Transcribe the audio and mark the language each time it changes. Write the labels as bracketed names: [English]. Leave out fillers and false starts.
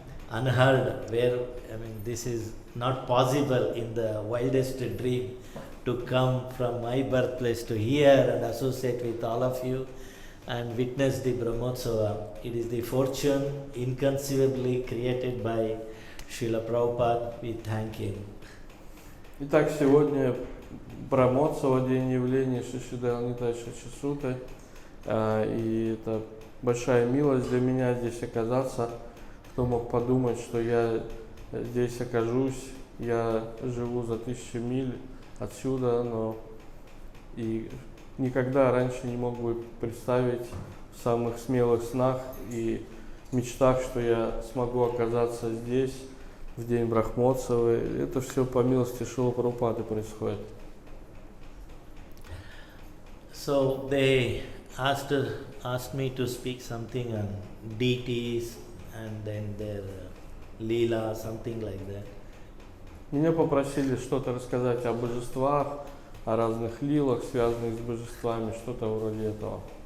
[English] unheard, where, this is not possible in the wildest dream to come from my birthplace to here and associate with all of you and witness the Brahmotsava. It is the fortune inconceivably created by Srila Prabhupada. We thank him. [Russian] Итак, сегодня Брахмоцава, день явления Шри Дайал Нитай Сачисуты. И это большая милость для меня здесь оказаться. Кто мог подумать, что я здесь окажусь, я живу за 1000 миль отсюда, но и никогда раньше не мог бы представить в самых смелых снах и мечтах, что я смогу оказаться здесь в день Брахмоцева. Это все по милости Шрилы Прабхупады происходит. [English] So they asked me to speak something on deities and then their leela, something like that. [Russian] Меня попросили что-то рассказать о божествах, о разных лилах, связанных с божествами, что-то вроде этого.